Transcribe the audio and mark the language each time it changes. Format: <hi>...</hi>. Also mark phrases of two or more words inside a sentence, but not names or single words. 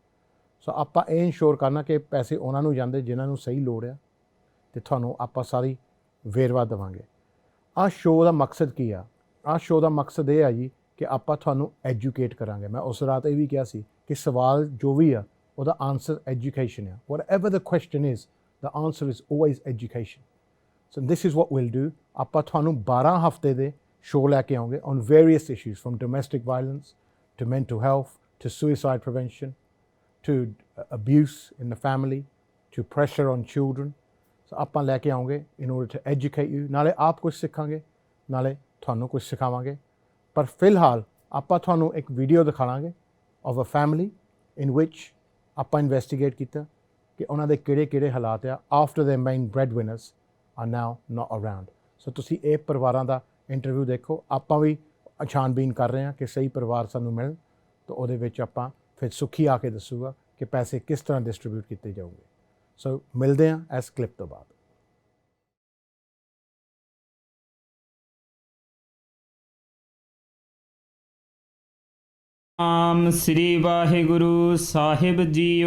<pa>ਸੋ ਆਪਾਂ ਇਹ ਇਨਸ਼ੋਰ ਕਰਨਾ ਕਿ ਪੈਸੇ ਉਹਨਾਂ ਨੂੰ ਜਾਂਦੇ ਜਿਨ੍ਹਾਂ ਨੂੰ ਸਹੀ ਲੋੜ ਆ, ਅਤੇ ਤੁਹਾਨੂੰ ਆਪਾਂ ਸਾਰੀ ਵੇਰਵਾ ਦੇਵਾਂਗੇ। ਆਹ ਸ਼ੋਅ ਦਾ ਮਕਸਦ ਕੀ ਆ? ਆਹ ਸ਼ੋਅ ਦਾ ਮਕਸਦ ਇਹ ਆ ਜੀ ਕਿ ਆਪਾਂ ਤੁਹਾਨੂੰ ਐਜੂਕੇਟ ਕਰਾਂਗੇ। ਮੈਂ ਉਸ ਰਾਤ ਇਹ ਵੀ ਕਿਹਾ ਸੀ ਕਿ ਸਵਾਲ ਜੋ ਵੀ ਆ ਉਹਦਾ ਆਨਸਰ ਐਜੂਕੇਸ਼ਨ ਆ।</pa> <en>whatever the question is, the answer is always education. So this is what we'll do.</en> <pa>ਆਪਾਂ ਤੁਹਾਨੂੰ 12 ਹਫ਼ਤੇ ਦੇ ਸ਼ੋਅ ਲੈ ਕੇ ਆਉਂਗੇ</pa> <en>on various issues, from domestic violence to mental health to suicide prevention to abuse in the family to pressure on children.</en> <pa>ਸੋ ਆਪਾਂ ਲੈ ਕੇ ਆਉਂਗੇ</pa> <en>in order to educate you,</en> <pa>ਨਾਲੇ ਆਪ ਕੁਛ ਸਿੱਖਾਂਗੇ ਨਾਲੇ ਤੁਹਾਨੂੰ ਕੁਛ ਸਿਖਾਵਾਂਗੇ। ਪਰ ਫਿਲਹਾਲ ਆਪਾਂ ਤੁਹਾਨੂੰ ਇੱਕ ਵੀਡੀਓ ਦਿਖਾਵਾਂਗੇ</pa> <en>of a family in which</en> <pa>ਆਪਾਂ ਇਨਵੈਸਟੀਗੇਟ ਕੀਤਾ ਕਿ ਉਹਨਾਂ ਦੇ ਕਿਹੜੇ ਹਾਲਾਤ ਆ</pa> <en>after their main breadwinners are now not around.</en> <pa>ਸੋ ਤੁਸੀਂ ਇਹ ਪਰਿਵਾਰਾਂ ਦਾ ਇੰਟਰਵਿਊ ਦੇਖੋ। ਆਪਾਂ ਵੀ ਛਾਣਬੀਨ ਕਰ ਰਹੇ ਹਾਂ ਕਿ ਸਹੀ ਪਰਿਵਾਰ ਸਾਨੂੰ ਮਿਲਣ, ਤਾਂ ਉਹਦੇ ਵਿੱਚ ਆਪਾਂ ਫਿਰ ਸੁਖੀ ਆ ਕੇ ਦੱਸੂਗਾ ਕਿ ਪੈਸੇ ਕਿਸ ਤਰ੍ਹਾਂ ਡਿਸਟਰੀਬਿਊਟ ਕੀਤੇ ਜਾਊਗੇ। ਸੋ ਮਿਲਦੇ ਹਾਂ ਇਸ ਕਲਿੱਪ ਤੋਂ ਬਾਅਦ। ਨਾਮ ਸ੍ਰੀ ਵਾਹਿਗੁਰੂ ਸਾਹਿਬ ਜੀਓ।</pa>